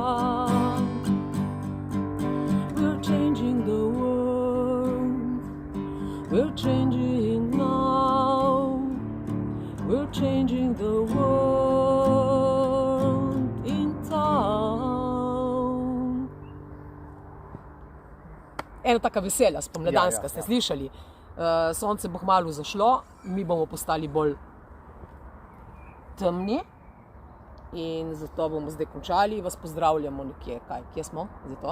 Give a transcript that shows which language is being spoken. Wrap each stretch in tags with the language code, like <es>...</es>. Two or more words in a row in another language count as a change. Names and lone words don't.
<en>We're changing the world. We're changing now. We're changing the world in town.</en> <sl>Ena taka vesela, spomladanska, ste slišali? Sonce bo kmalu zašlo, mi bomo postali bolj temni, in zato bomo zdaj končali. Vas pozdravljamo nekje, kje smo zdaj to?</sl>